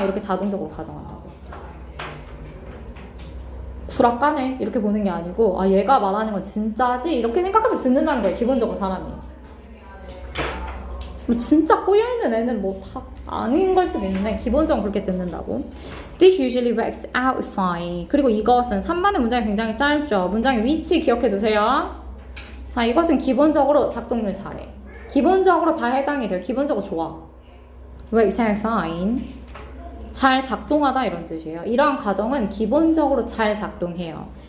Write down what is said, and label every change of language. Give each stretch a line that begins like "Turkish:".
Korean: 이렇게 자동적으로 가정한다고. 구락가네. 이렇게 보는 게 아니고, 아, 얘가 말하는 건 진짜지? 이렇게 생각하면서 듣는다는 거예요. 기본적으로 사람이. 뭐 진짜 꼬여있는 애는 뭐 다 아닌 걸 수도 있는데 기본적으로 그렇게 듣는다고.
English: This usually works out fine.
Korean: 그리고 이것은 3번의 문장이 굉장히 짧죠. 문장의 위치 기억해두세요. 자, 이것은 기본적으로 작동률 잘해. 기본적으로 다 해당이 돼요. 기본적으로 좋아.
English: Works out fine.
Korean: 잘 작동하다 이런 뜻이에요. 이러한 가정은 기본적으로 잘 작동해요.